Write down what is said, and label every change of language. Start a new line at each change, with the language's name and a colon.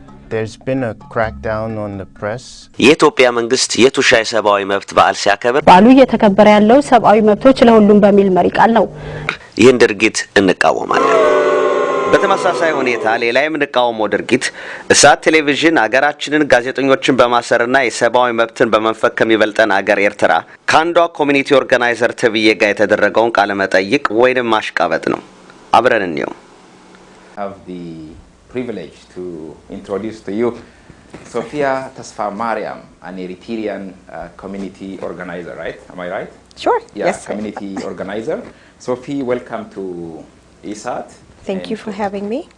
English: There's been a crackdown on the press.
Amharic: የኢትዮጵያ መንግስት የቱሻይ ሰብአዊ መብት በዓል ሲያከብር በዓሉ እየተከበረ ያለው ሰብአዊ መብቶች ለሁሉም በሚል መሪ ቃል ነው። ይህን ድርጊት እንቃወማለን። በተመሳሳይ ሁኔታ ሌላ የምንቃወመው ድርጊት እሳት ቴሌቪዥን አገራችንን ጋዜጠኞችን በማሰርና የሰብአዊ መብትን በመንፈክ ከሚበልጠን አገር ኤርትራ ካንዷ ኮሚኒቲ ኦርጋናይዘር ተብዬ ጋር የተደረገውን ቃለ መጠይቅ ወይንም ማሽቃበጥ ነው። አብረን እንየው።
English: Privilege to introduce to you Sophia Tasfa Mariam, an Eritrean community organizer, right? Am I right? Sure. Yeah, yes. Community organizer. Sophie, welcome to ESAT. Thank you for having me.